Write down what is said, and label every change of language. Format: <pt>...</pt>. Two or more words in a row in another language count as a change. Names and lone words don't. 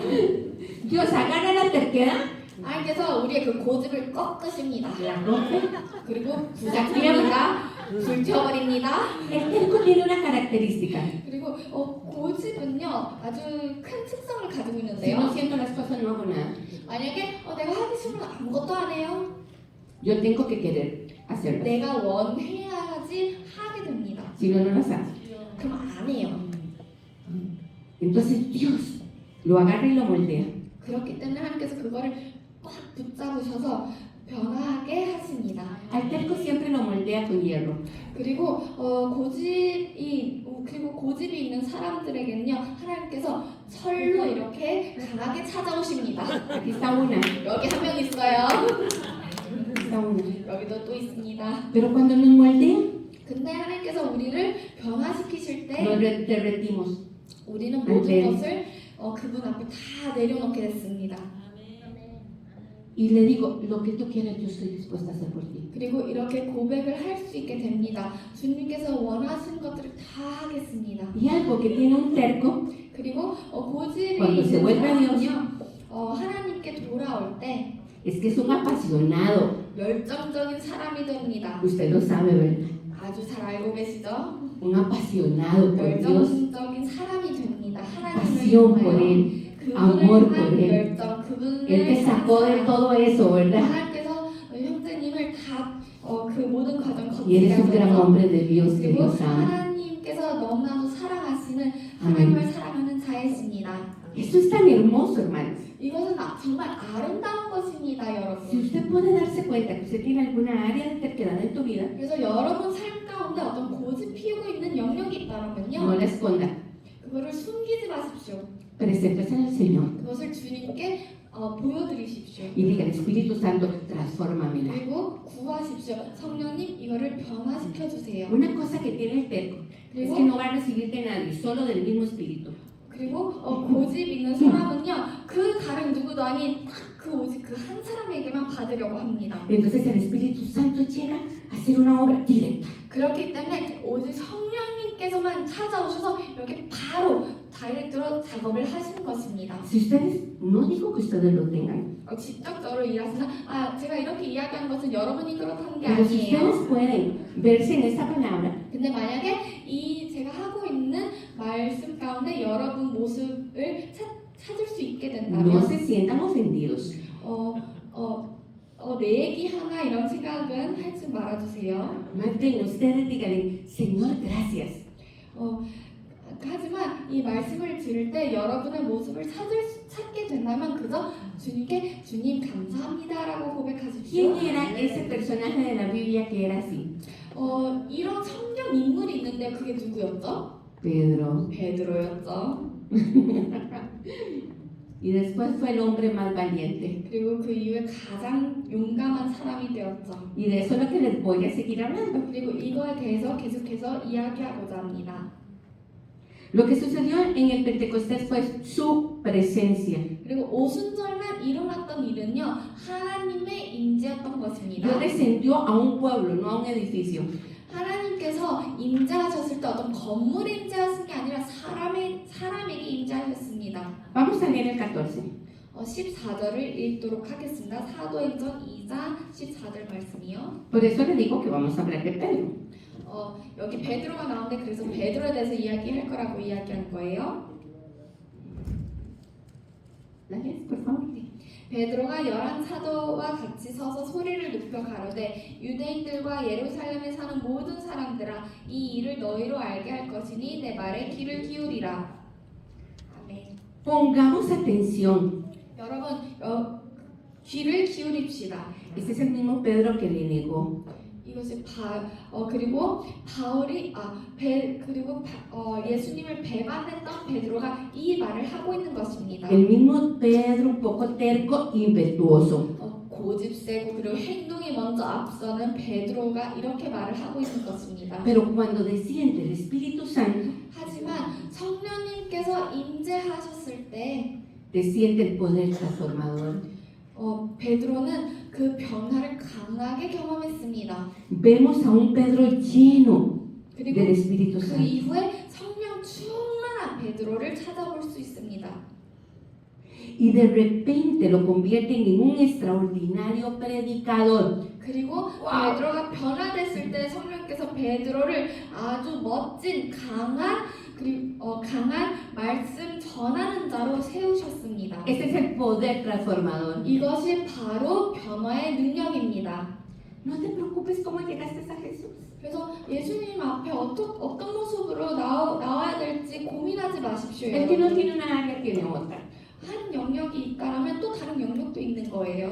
<es>Dios agarra la terquedad,</es> <ko>하나님께서 우리의 그 고집을 꺾으십니다.</ko> <es>la rompe.</es> <ko>그리고 부작합니다. 불태워버립니다.</ko> <es>El terco tiene una característica.</es> <ko>그리고 고집은요 아주 큰 특성을 가지고</ko> <es>Si</es> <ko>있는데요.</ko> <es>no siento las cosas, no hago nada.</es> <ko>만약에 내가 하기 싫으면 아무것도 안 해요.</ko> <es>Yo tengo que querer hacerlo.</es> <ko>내가 원해야지 하게 됩니다.</ko> <es>Si no, no las hago.</es> <ko>그럼 안 해요.</ko> <es>Entonces Dios lo agarra y lo moldea.</es> <ko>그렇기 때문에 하나님께서 그거를 꽉 붙잡으셔서 변화하게 하십니다.</ko> <es>Al terco siempre lo moldea con hierro.</es> <ko>그리고 고집이 있는 사람들에게는요 하나님께서 철로 이렇게 강하게 찾아오십니다.</ko> <es>Aquí está una,</es> <ko>여기 한 명 있어요.</ko> <es>aquí está una.</es> <ko>여기도 또 있습니다.</ko> <es>Pero cuando nos moldea,</es> <ko>근데 하나님께서 우리를 변화시키실 때</ko> <es>nos derretimos.</es> <ko>우리는 모든 아멘. 것을 그분 앞에 다 내려놓게 됐습니다.</ko> <es>Y le digo, lo que tú quieras, yo estoy dispuesta a hacer por ti.</es> <ko>그리고 이렇게 고백을 할 수 있게 됩니다. 주님께서 원하시는 것들을 다 하겠습니다.</ko> <es>Y algo que tiene un terco,</es> <ko>그리고 고집이</ko> <es>cuando se</es> <ko>있는</ko> <es>vuelve a Dios,</es> <ko>사람은요 하나님께 돌아올 때</ko> <es>es que es un apasionado.</es> <ko>열정적인 사람이 됩니다.</ko> <es>Usted lo sabe, ¿verdad?</es> <ko>아주 잘 알고 계시죠?</ko> <es>Un apasionado por Dios.</es> <ko>열정적인 사람이 됩니다. 하나님을</ko> <es>Pasión por</es> <ko>향하여</ko> <es>Él. amor</es> <ko>그분을</ko> <es>por</es> <ko>향한</ko> <es>Él.</es> <ko>열정, 그분을</ko> <es>Él te sacó de</es> <ko>향한</ko> <es>todo eso, ¿verdad?</es> <ko>하나님께서 형제님을 다 그 모든 과정</ko> <es>Y</es> <ko>거치게</ko> <es>eres un gran</es> <ko>하셔서</ko> <es>hombre de Dios que</es> <ko>그리고</ko> <es>Dios ama.</es> <ko>하나님께서 너무나도 사랑하시는 하나님을 사랑하는 자이십니다.</ko> <es>Esto es tan hermoso, hermanos.</es> <ko>이것은 정말 아름다운 것입니다,</ko> <es>Si</es> <ko>여러분.</ko> <es>usted puede darse cuenta que usted tiene alguna área de terquedad en tu vida,</es> <ko>그래서 여러분 삶 가운데 어떤 고집 피우고 있는 영역이</ko> <es>no</es> <ko>있다면요,</ko> <es>la esconda.</es> <ko>그거를 숨기지 마십시오.</ko> <es>Preséntese al Señor.</es> <ko>그것을 주님께 보여드리십시오.</ko> <es>y digan, Espíritu Santo, transfórmamela.</es> <ko>그리고 구하십시오. 성령님 이거를 변화시켜 주세요.</ko> <es>Una cosa que tiene el terco es que</es> <ko>그리고</ko> <es>no va a recibir de nadie, solo del mismo Espíritu.</es> <ko>고집 있는 사람은요 그 다른 누구도 아닌 그 오직 그 한 사람에게만 받으려고 합니다.</ko> <es>Entonces el Espíritu Santo llega a hacer una obra directa.</es> <ko>그렇기 때문에 오직 성령님께서만 찾아오셔서 여기 바로 다이렉트로 작업을 하시는 것입니다.</ko> <es>Si ustedes, no digo que ustedes lo tengan,</es> <ko>직접적으로 일하시나? 제가 이렇게 이야기하는 것은 여러분이 그렇다는 게</ko> <es>pero si ustedes</es> <ko>아니에요.</ko> <es>pueden verse en esa palabra,</es> <ko>근데 만약에 이 제가 하고 있는 말씀 가운데 여러분 모습을 찾을 수 있게</ko> <es>no</es> <ko>된다면</ko> <es>se sientan ofendidos.</es> <ko>내 얘기 하나 이런 생각은 하지 말아주세요.</ko> <es>Más bien ustedes díganle, Señor, gracias.</es> <ko>하지만 이 말씀을 들을 때 여러분의 모습을 찾게 된다면 그저 주님께 주님 감사합니다라고 고백하십시오.</ko> <es>¿Quién era ese personaje de la Biblia que era así?</es> <ko>이런 성령 인물이 있는데 그게 누구였죠?</ko> <es>Pedro.</es> <ko>베드로였죠.</ko> <es>Y después fue el hombre más valiente.</es> <ko>그리고 그 이후에 가장 용감한 사람이 되었죠.</ko> <es>Y de eso es lo que les voy a seguir hablando.</es> <ko>그리고 이거에 대해서 계속해서 이야기하고자 합니다.</ko> <es>Lo que sucedió en el Pentecostés fue su presencia.</es> <ko>그리고 오순절날 일어났던 일은요 하나님의 임재였던 것입니다.</ko> <es>Dios descendió a un pueblo, no a un edificio.</es> <ko>하나님께서 임재하셨을 때 어떤 건물에 임재하신 게 아니라 사람에게 임재하셨습니다.</ko> <es>Vamos a leer el 14.</es> <ko>14절을 읽도록 하겠습니다. 사도행전 2장 14절 말씀이요.</ko> <es>Por eso le digo que vamos a hablar de Pedro.</es> <ko>여기 베드로가 나오는데 그래서 베드로에 대해서 이야기할 거라고 이야기한 거예요.</ko> <es>¿La lees, por favor?</es> <ko>베드로가 11 사도와 같이 서서 소리를 높여 가로되 유대인들과 예루살렘에 사는 모든 사람들아 이 일을 너희로 알게 할 것이니 내 말에 귀를 기울이라. 아멘.</ko> <es>Pongamos atención.</es> <ko>여러분 귀를 기울입시다.</ko> <es>Este es el mismo Pedro que le negó.</es> <ko>이것이 그리고 바울이 예수님을 배반했던 베드로가 이 말을 하고 있는 것입니다.</ko> <es>El mismo Pedro, un poco terco, impetuoso.</es> <ko>고집세고 그리고 행동이 먼저 앞서는 베드로가 이렇게 말을 하고 있는 것입니다.</ko> <es>Pero cuando desciende el Espíritu Santo,</es> <ko>하지만 성령님께서 임재하셨을 때</ko> <es>desciende el poder transformador.</es> <ko>베드로는 그 변화를 강하게 경험했습니다.</ko> <es>Vemos a un Pedro lleno del</es> <ko>그리고</ko> <es>Espíritu</es> <ko>그</ko> <es>Santo.</es> <ko>이후에 성령 충만한 베드로를 찾아볼 수 있습니다.</ko> <es>Y de repente lo convierten en un extraordinario predicador.</es> <ko>그리고 베드로가 변화됐을 때 성령께서 베드로를 아주 멋진 강한 말씀 전하는 자로 세우셨습니다.</ko> <es>Este es el poder transformador.</es> <ko>이것이 바로 변화의 능력입니다.</ko> <es>No te preocupes cómo llegaste a Jesús.</es> <ko>그래서 예수님 앞에 어떤 모습으로 나와야 될지 고민하지 마십시오.</ko> <es>El que no</es> <ko>여러분.</ko> <es>tiene una área tiene otra.</es> <ko>한 영역이 있다면 또 다른 영역도 있는 거예요.</ko>